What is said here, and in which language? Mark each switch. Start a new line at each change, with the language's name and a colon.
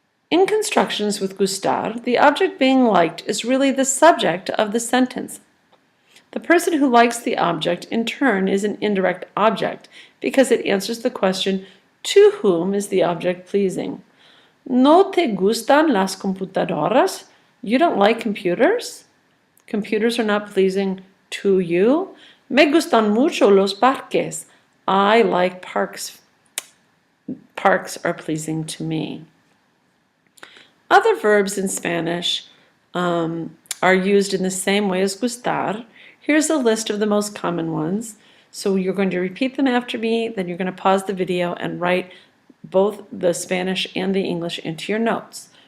English: In constructions with gustar, the object being liked is really the subject of the sentence. The person who likes the object, in turn, is an indirect object because it answers the question, to whom is the object pleasing?
Spanish: ¿No te gustan las computadoras?
English: You don't like computers? Computers are not pleasing to you?
Spanish: Me gustan mucho los parques.
English: I like parks. Parks are pleasing to me. Other verbs in Spanish are used in the same way as gustar. Here's a list of the most common ones. So you're going to repeat them after me, then you're going to pause the video and write both the Spanish and the English into your notes.